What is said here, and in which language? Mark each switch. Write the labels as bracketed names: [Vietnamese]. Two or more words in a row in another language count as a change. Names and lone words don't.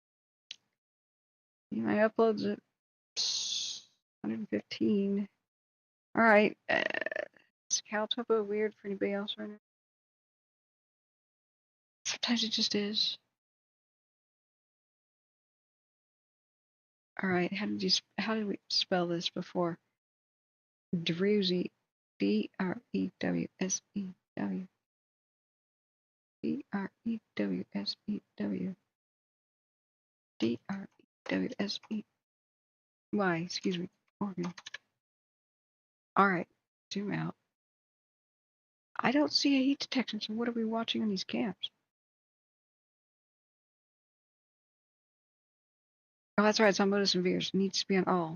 [English] My uploads at 115. All right. Is Caltopo weird for anybody else right now? Sometimes it just is. All right. How did we spell this before? Drewsy. D-R-E-W-S-E-W. D-R-E-W-S-E-W. D-R-E-W-S-E-Y. Excuse me. Organ. All right. Zoom out. I don't see a heat detection, so what are we watching on these cams? Oh, that's right. It's on Modus and Veers. It needs to be on all.